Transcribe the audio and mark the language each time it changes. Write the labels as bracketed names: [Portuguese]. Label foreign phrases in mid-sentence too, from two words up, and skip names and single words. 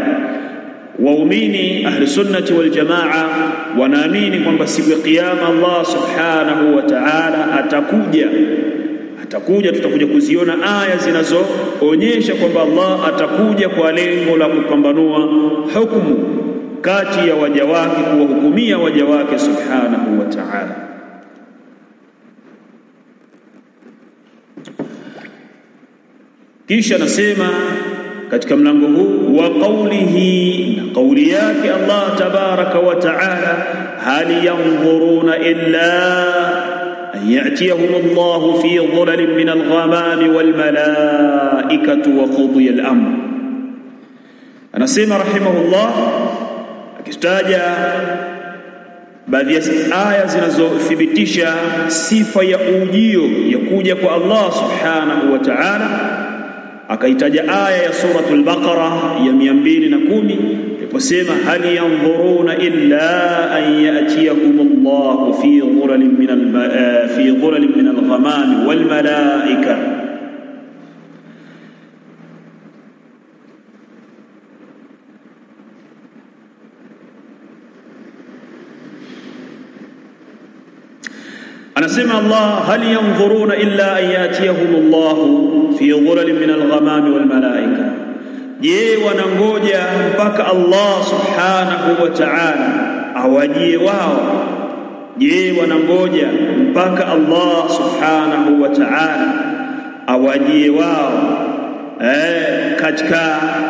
[Swahili] Waumini [Arabic] أهل السنة والجماعة [Swahili] wanaamini kwamba siku ya kiyama Allah [Arabic] سبحانه وتعالى [Swahili] atakuja, tutakuja kuziona aya zinazoonyesha kwamba Allah atakuja kwa lengo la kupambanua hukumu kati ya waja wake, kuwahukumia waja wake [Arabic] سبحانه وتعالى. [Swahili] Kisha nasema katika mlango huu wa qawlihi, na qawli yake [Arabic] الله تبارك وتعالى هل ينظرون إلا أن يأتيهم الله في ظلل من الغمام والملائكة وقضي الأمر. [Swahili] Anasema rahimahullah akitaja baadhi ya aya zinazothibitisha sifa ya ujio ya kuja kwa Allah [Arabic] سبحانه وتعالى, [Swahili] akaitaja aya ya suratul Baqara ya 210 iliposema [Arabic] هل ينظرون إلا أن يأتيهم الله في ظلل من الغمام والملائكة. Anasema Allah, هل ينظرون إلا أن يأتيهم الله في ظلل من الغمام والملائكة, [Swahili] je wanangoja mpaka Allah [Arabic] سبحانه وتعالى [Swahili] awajie wao? Je wanangoja mpaka Allah [Arabic] سبحانه وتعالى [Swahili] awajie wao katika